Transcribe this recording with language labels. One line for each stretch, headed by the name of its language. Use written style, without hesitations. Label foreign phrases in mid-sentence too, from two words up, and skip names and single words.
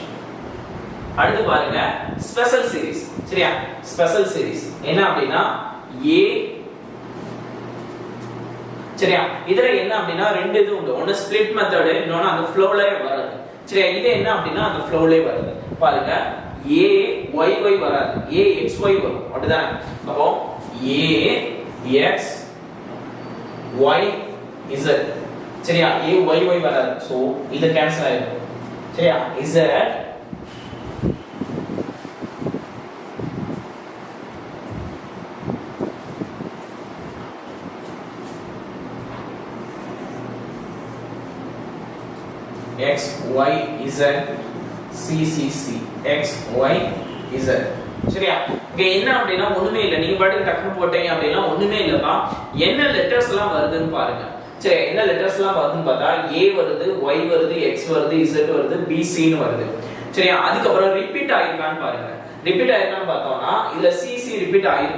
Tamil: அடுத்து பாருங்க
English: special series.
Tamil: சரியா,
English: special series
Tamil: என்ன அப்படினா A. சரியா, இதுல என்ன அப்படினா ரெண்டு இது உண்டு. ஒன்னு
English: split method,
Tamil: இன்னொன்னு அந்த ஃப்ளோலயே வராது. சரியா, இது என்ன அப்படினா அந்த ஃப்ளோலயே வருது. பாருங்க A y y வராது, A x y வரும். அப்படிதானே? அப்போ A x y z. சரியா, A y y வராது. சோ இது கேன்சல் ஆயிடும். சரியா, z x y z c c c x y z. சரியா, இங்க என்ன அப்படினா ஒண்ணுமே இல்ல. நீங்க பாட்டுக்கு டக்கு போட்டீங்க அப்படினா ஒண்ணுமே இல்லப்பா. என்ன லெட்டர்ஸ் எல்லாம் வருதுன்னு பாருங்க. சரி என்ன லெட்டர்ஸ்லாம் வருதுன்னு பார்த்தா A வருது, Y வருது, X வருது, Z வருது, B C ன்னு வருது. சரியா? அதுக்கு அப்புறம் ரிப்பீட் ஆயிருக்கான்னு பாருங்க. ரிப்பீட் ஆயிருக்கான்னு பார்த்தோம்னா இதுல C C ரிப்பீட் ஆயிருக்கு.